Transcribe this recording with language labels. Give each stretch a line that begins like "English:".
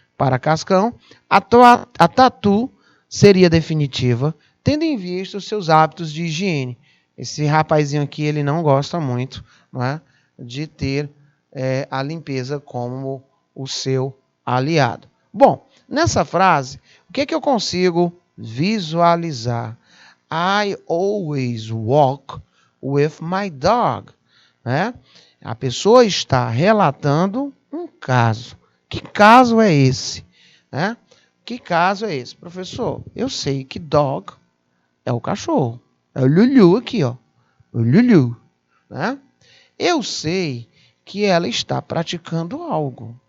Portuguese: Para Cascão, a tatu seria definitiva, tendo em vista os seus hábitos de higiene. Esse rapazinho aqui, ele não gosta muito, não é, de ter a limpeza como o seu aliado. Bom, nessa frase, o que eu consigo visualizar?
English: I always walk with my dog.
Portuguese: Né? A pessoa está relatando um caso. Que caso é esse? Né? Que caso é esse? Professor, eu sei que dog é o cachorro. É o Lulu aqui, ó. O Lulu. Né? Eu sei que ela está praticando algo.